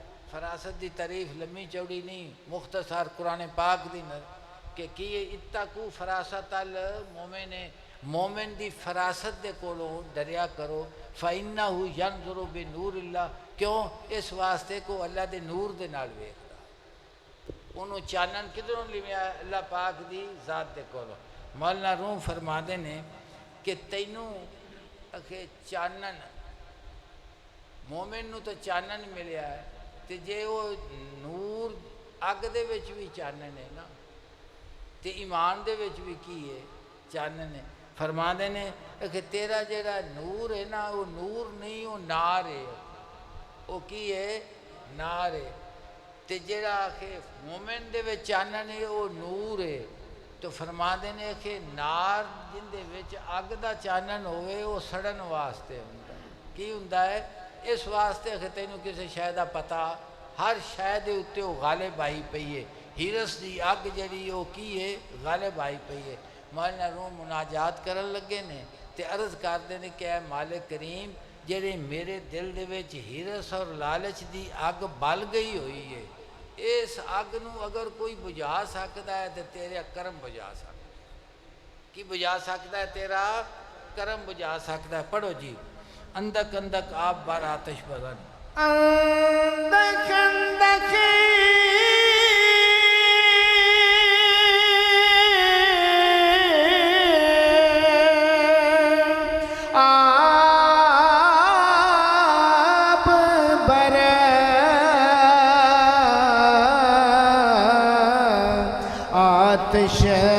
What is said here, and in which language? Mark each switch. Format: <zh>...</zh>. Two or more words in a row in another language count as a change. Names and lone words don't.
<pa>فراست دی تعریف لمبی چوڑی نہیں، مختصر قرآن پاک دی کہ کی</pa> <ar>اتقو فراست المومن،</ar> <pa>مومن دی فراست دے کولو ڈریا کرو،</pa> <ar>فإنہ ینظر بنور اللہ،</ar> <pa>کیوں؟ اس واسطے کو اللہ دے نور دے نال ویکھدا، انہوں چانن کدھروں لیا؟ اللہ پاک دی ذات دے کولو۔ مولانا روم فرما دے نے کہ تینوں کہ چانن مومن نو تو چانن ملیا ہے، تے جے وہ نور اگ دے وچ بھی چانن ہے نا، تے ایمان دے وچ بھی کی ہے چانن ہے۔ فرما دے نے کہ تیرا جیڑا نور ہے نا وہ نور نہیں، وہ نار ہے، وہ کی ہے نار ہے۔ تے جیڑا کہ مومن دے وچ چانن ہے وہ نور ہے۔ تو فرما دے نے کہ نار جن دے وچ اگ دا چانن ہوئے وہ سڑن واسطے ہوندا ہے۔ کی ہوندا ہے؟ اس واسطے کہ تینوں کسی شے دا پتہ، ہر شے دے اُتے وہ غالب آئی پئی ہے۔ ہیرس دی اگ جڑی وہ کی ہے غالب آئی پئی ہے۔ مولانا روم مناجات کرن لگے نے تے عرض کردے نے کہ اے مالک کریم جڑے میرے دل دے وچ ہیرس اور لالچ دی اگ بل گئی ہوئی ہے، اس اگ نو</pa> <ur>اگر کوئی بجھا سکتا ہے</ur> <pa>تو تیرا کرم بجھا سکتا ہے۔ کی</pa> <ur>بجھا سکتا ہے؟</ur> <pa>تیرا کرم بجھا سکتا ہے۔ پڑھو جی،</pa> <fa>اندک اندک آپ بار آتش بزن، اندک اندک آپ بر آتش</fa>